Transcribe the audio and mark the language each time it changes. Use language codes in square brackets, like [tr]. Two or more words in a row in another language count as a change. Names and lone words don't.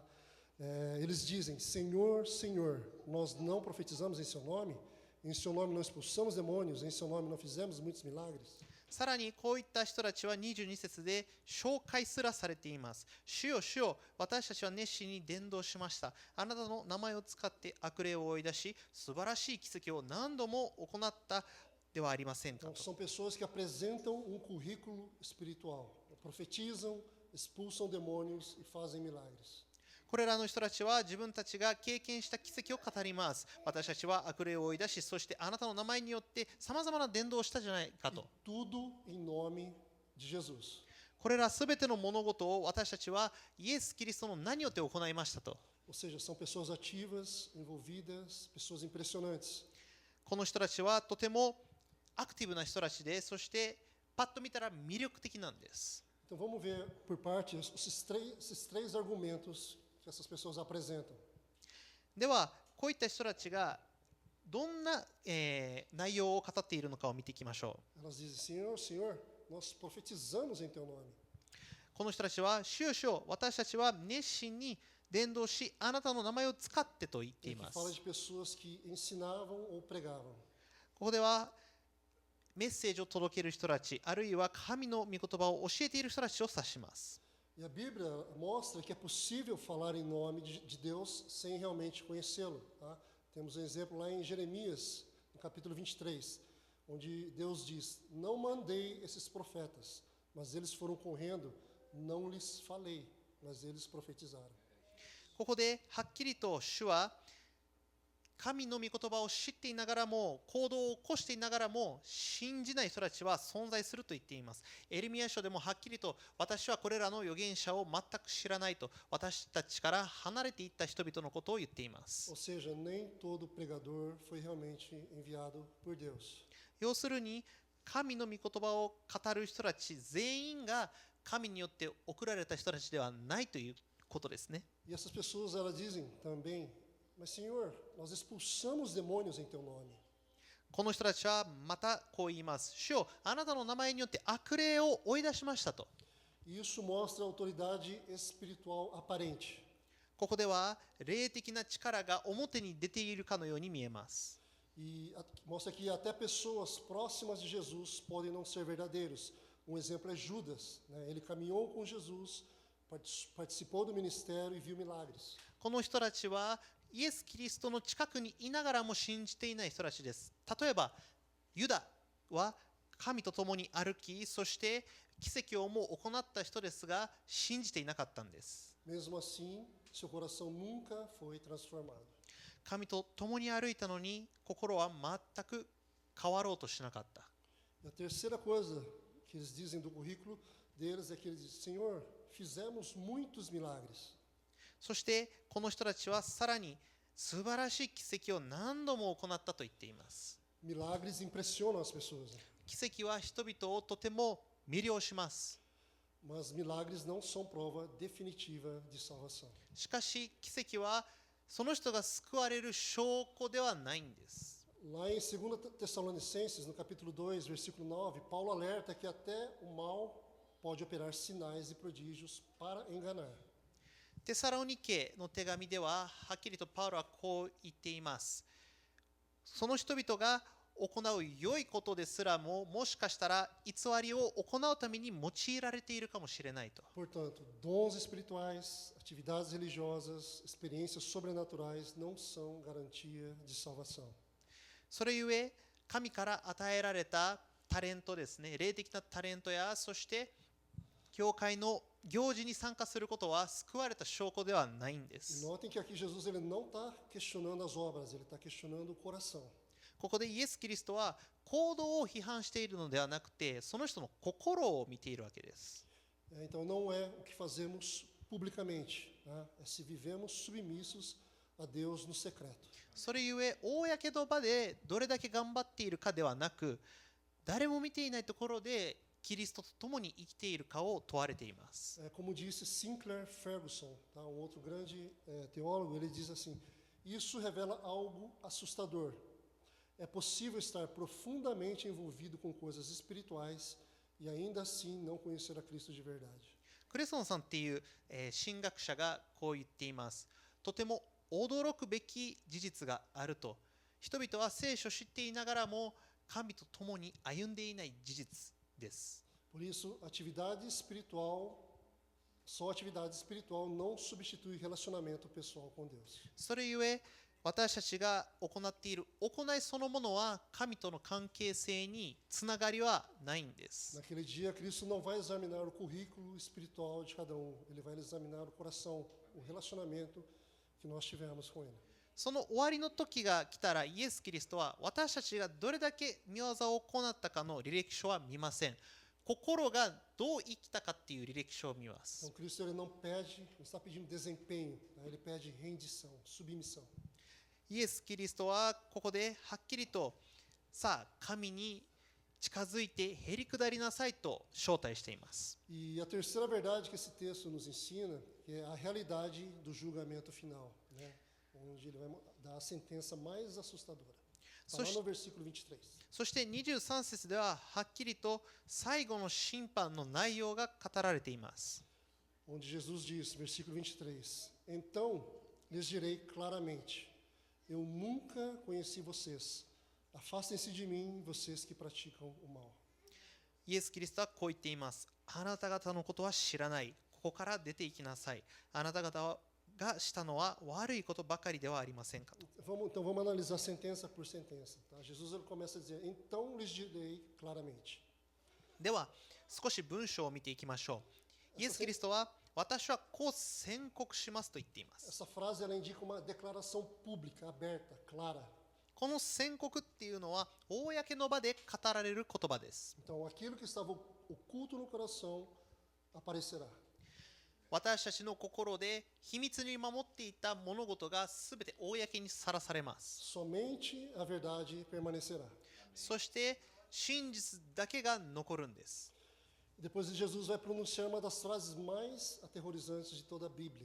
[pt] Eles dizem: Senhor, Senhor, nós não profetizamos em seu nome? em seu nome não expulsamos demônios, em seu nome não fizemos muitos milagres. [ja] さらにこういった人たちは22節で紹介すらされています。主よ主よ、私たちは熱心に伝道しました。あなたの名前を使って悪霊を追い出し、素晴らしい奇跡を何度も行ったではありませんか [pt] Então, [ja] と。 [pt] são pessoas que apresentam um currículo espiritual, profetizam, expulsam demônios e fazem milagres. [ja] これらの人たちは自分たちが経験した奇跡を語ります。私たちは悪霊を追い出し、そしてあなたの名前によってさまざまな伝道をしたじゃないか [pt] E [ja] と。 [pt] tudo em nome de Jesus. [ja] これらすべての物事を私たちはイエス・キリストの名によって行いましたと。 [pt] Ou seja, são pessoas ativas, envolvidas, pessoas impressionantes. [ja] この人たちはとてもアクティブな人たちで、そしてパッと見たら魅力的なんです。 [pt] Então vamos ver por parte esses três argumentos que essas pessoas apresentam. [ja] では、こういった人たちがどんな、内容を語っているのかを見ていきましょう。 [pt] Elas dizem: Senhor, Senhor, nós profetizamos em teu nome. [ja] この人たちは、主よ主よ、私たちは熱心に伝道し、あなたの名前を使ってと言ってい [pt] Aqui [ja] ます。 [pt] fala de pessoas que ensinavam ou pregavam. [ja] ここではメッセージを届ける人たち、あるいは神の御言葉を教えている人たちを指します。 [pt] E a Bíblia mostra que é possível falar em nome de Deus sem realmente conhecê-lo. Tá? Temos um exemplo lá em Jeremias, no capítulo 23, onde Deus diz: Não mandei esses profetas, mas eles foram correndo, não lhes falei, mas eles profetizaram. [ja] ここではっきりと主は神の御言葉を知っていながらも行動を起こしていながらも信じない人たちは存在すると言っています。エレミヤ書でもはっきりと私はこれらの預言者を全く知らないと私たちから離れていった人々のことを言っています。 [pt] Ou seja, nem todo pregador foi realmente enviado por Deus. [ja] 要するに神の御言葉を語る人たち全員が神によって送られた人たちではないということですね。 [pt] E essas pessoas, elas dizem também: Mas Senhor, nós expulsamos demônios em teu nome. [ja] この人たちはまたこう言います。主よ、あなたの名前によって悪霊を追い出しましたと。 [pt] E isso mostra a autoridade espiritual aparente. ここでは霊的な力が表に出ているかのように見えます。 E mostra que até pessoas próximas de Jesus podem não ser verdadeiros. Um exemplo é Judas, né? Ele caminhou com Jesus, participou do ministério e viu milagres. [ja] この人たちはイエス・キリストの近くにいながらも信じていない人たちです。例えば、ユダは神と共に歩き、そして奇跡をも行った人ですが、信じていなかったんです。 [pt] Mesmo assim, seu coração nunca foi transformado. [ja] 神と共に歩いたのに、心は全く変わろうとしなかった。 [pt] E a terceira coisa que eles dizem do currículo deles é que eles dizem: Senhor, fizemos muitos milagres. [ja] そしてこの人たちはさらに素晴らしい奇跡を何度も行ったと言っています。 [pt] Milagres impressionam as pessoas, né? [ja] 奇跡は人々をとても魅了します。 [pt] Mas milagres não são prova definitiva de salvação. [ja] しかし奇跡はその人が救われる証拠ではないんです。 [pt] Lá em 2 Tessalonicenses, no capítulo 2, versículo 9, Paulo alerta que até o mal pode operar sinais e prodígios para enganar. [ja] テサロニケの手紙でははっきりとパウロはこう言っています。その人々が行う良いことですらももしかしたら偽りを行うために用いられているかもしれないと。 [pt] Portanto, dons espirituais, atividades religiosas, experiências sobrenaturais não são garantia de salvação. [ja] それゆえ神から与えられたタレントですね、霊的なタレントやそして教会の行事に参加することは救われた証拠ではないんで [pt] E [ja] す。 [pt] notem que aqui Jesus ele não está questionando as obras, ele está questionando o coração. [ja] ここでイエス・キリストは行動を批判しているのではなくて、その人の心を見ているわけです。 [pt] Então não é o que fazemos publicamente, né? É se vivemos submissos a Deus no secreto. [ja] それゆえ公の場でどれだけ頑張っているかではなく、誰も見ていないところでキリストと共に生きているかを問われています。 [pt] Como disse Sinclair Ferguson, tá? Outro grande teólogo, ele diz assim: isso revela algo assustador. É possível estar profundamente envolvido com coisas espirituais e ainda assim não conhecer a Cristo de verdade. [ja] クレソンさんっていう、神学者がこう言っています。とても驚くべき事実があると人々は聖書を知っていながらも神と共に歩んでいない事実です。 [pt] Por isso, só atividade espiritual não substitui relacionamento pessoal com Deus. [ja] それゆえ、私たちが行っている行いそのものは神との関係性につながりはないんです。 [pt] Naquele dia, Cristo não vai examinar o currículo espiritual de cada um, ele vai examinar o coração, o relacionamento que nós tivemos com ele. [ja] その終わりの時が来たら、イエス・キリストは私たちがどれだけ御業を行ったかの履歴書は見ません。心がどう生きたかっていう履歴書を見ます。 [pt] Então, Cristo ele não está pedindo desempenho, tá? Ele pede rendição, submissão. [ja] イエス・キリストはここではっきりと、さあ、神に近づいてへり下りなさいと招待しています。 [pt] E a terceira verdade que esse texto nos ensina é a realidade do julgamento final, né? Onde ele vai dar a sentença mais assustadora. Está lá no versículo 23. [ja] そして23節でははっきりと最後の審判の内容が語られています。 [pt] Onde Jesus diz, versículo 23: Então lhes direi claramente: Eu nunca conheci vocês. Afastem-se de mim, vocês que praticam o mal. [ja] イエス・キリストはこう言っています。あなた方のことは知らない。ここから出て行きなさい。あなた方がしたのは悪いことばかりではありませんかと。 [pt] Então vamos analisar sentença por sentença. Tá? Jesus ele começa a dizer: Então lhes direi claramente. [ja] では少し文章を見ていきましょう。イエス・キリストは私はこう宣告しますと言っています。 [pt] Essa frase ela indica uma declaração pública, aberta, clara. [ja] この宣告っていうのは公の場で語られる言葉です。 [pt] Então aquilo que estava oculto no coração aparecerá. [ja] 私たちの心で秘密に守っていた物事がすべて公にさらされます。 [pt] Somente a verdade permanecerá. [ja] そして真実だけが残るんです。 [pt] Depois Jesus vai pronunciar uma das frases mais aterrorizantes de toda a Bíblia.